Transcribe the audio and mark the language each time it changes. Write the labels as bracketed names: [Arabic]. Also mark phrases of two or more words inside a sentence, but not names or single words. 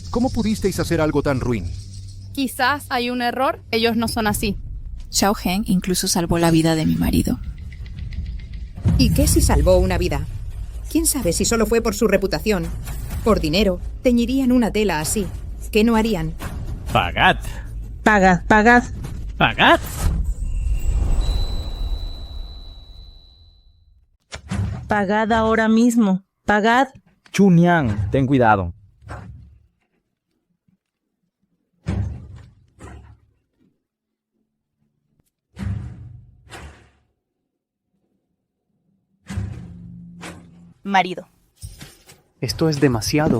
[Spanish] ¿Cómo pudisteis hacer algo tan ruin? Quizás hay un error, ellos no son así. Xiao Heng incluso salvó la vida de mi marido. ¿Y qué si salvó una vida? ¿Quién sabe si solo fue por su reputación? Por dinero, teñirían una tela así. ¿Qué no harían? ¡Pagad! ¡Pagad, pagad! ¡Pagad! ¡Pagad ahora mismo! ¡Pagad! Chuniang, ten cuidado. Marido. Esto es demasiado.